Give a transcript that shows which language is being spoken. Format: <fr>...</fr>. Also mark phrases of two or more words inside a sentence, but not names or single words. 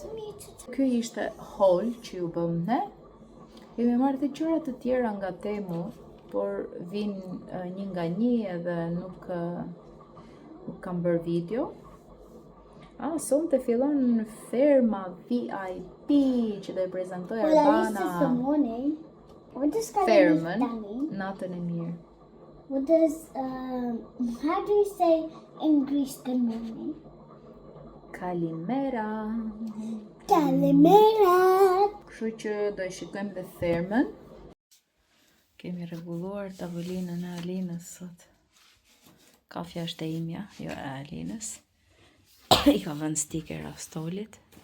<sq>Ky ishte haul që ju bëm ne. Kemi marrë të gjëra të tjera nga Temu, por vinë një nga një edhe nuk kam bërë video. Sonë të fillon ferma VIP që do i prezentoj Arbana. Fermën, natën e mirë.</sq> <en>What does, how do you say in Greece good morning? Kalimera. Kalimera.</en> <sq>Kështu që do e shikojmë dhe thermën. Kemi rregulluar tavolinën e Alinës sot. Kafja është e imja, jo e Alinës. I ka vënë stikera stolit.</sq>